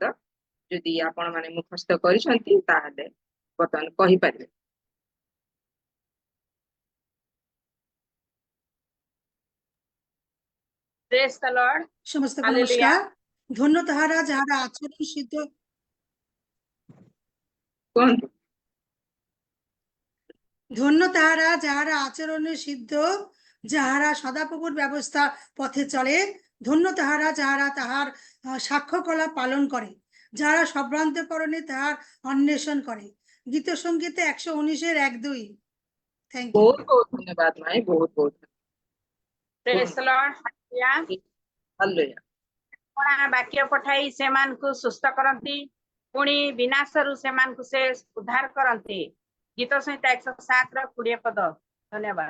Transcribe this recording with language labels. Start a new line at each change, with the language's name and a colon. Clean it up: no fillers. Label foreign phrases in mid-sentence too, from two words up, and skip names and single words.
Odia: ଯଦି ଆପଣ ମାନେ ମୁଖସ୍ଥ କରିଛନ୍ତି ତାହେଲେ ବର୍ତ୍ତମାନ କହିପାରିବେ।
English: Praise the Lord.
Odia: ସମସ୍ତଙ୍କୁ
English: Hallelujah.
Odia: ନମସ୍କାର। ଧନ୍ୟ ତାହାର ଯାହାର ଆଚରଣ ସିଦ୍ଧ କୁହନ୍ତୁ।
Bangla: ধন্য তাহারা যাহারা আচরণে সিদ্ধ, যাহারা সদাপ্রভুর ব্যবস্থা পথে চলে। ধন্য তাহারা যাহারা তাহার সাক্ষ্য কলা পালন করে। যারা সম্ভ্রান্তকরণে তাহার অন্বেষণ করে। গীত সঙ্গীতে 119-এর 1-2।
English: thank you.
Odia: ବହୁତ ବହୁତ ଧନ୍ୟବାଦ ମାଇଁ, ବହୁତ ବହୁତ
English: Praise the Lord, hallelujah. ହାଲେଲୁୟା।
Odia: ଆପଣ ବାକ୍ୟ ପଠାଇ ସେମାନଙ୍କୁ ସୁସ୍ଥ କରନ୍ତି, ପୁଣି ବିନାଶରୁ ସେମାନଙ୍କୁ ସେ ଉଦ୍ଧାର କରନ୍ତି। ଗୀତ ସଂହିତା 107ର 20 ପଦ। ଧନ୍ୟବାଦ।